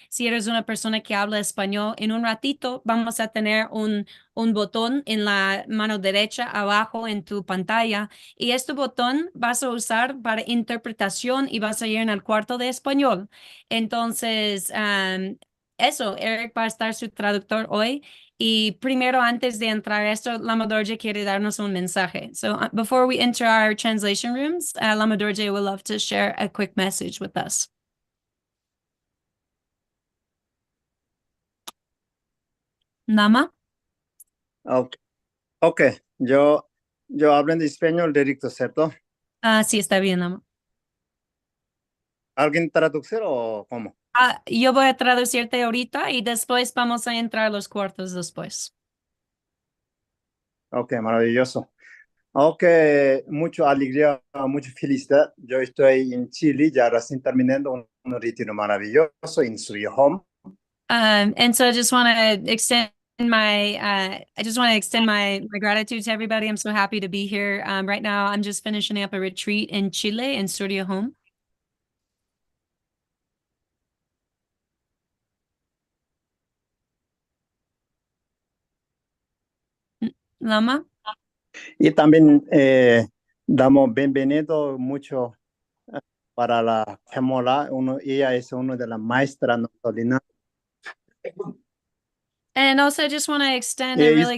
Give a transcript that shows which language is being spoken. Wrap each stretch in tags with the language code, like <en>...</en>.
<es>Si eres una persona que habla español, en un ratito vamos a tener un botón en la mano derecha abajo en tu pantalla y este botón vas a usar para interpretación y vas a ir en el cuarto de español. Entonces, eso, Eric va a estar su traductor hoy. Y primero, antes de entrar a esto, Lama Dorje quiere darnos un mensaje.</es> <en>So before we enter our translation rooms, Lama Dorje would love to share a quick message with us. Lama?</en> <es>Ok, yo hablo en español directo, ¿cierto? Sí, está bien, Lama. ¿Alguien traducir o cómo? Yo voy a traducirte ahorita y después vamos a entrar a los cuartos después. Ok, maravilloso. Ok, mucha alegría, mucha felicidad. Yo estoy en Chile, ya recién terminando un retiro maravilloso en su home.</es> <en>And so I just want to extend my gratitude to everybody. I'm so happy to be here. Right now, I'm just finishing up a retreat in Chile in Surya Home. Lama?</en> <es>Y también damos bienvenido mucho para la KhenmoLa. Ella es una de las maestras nocturnas.</es> <en>And also, I just want to extend a really</en>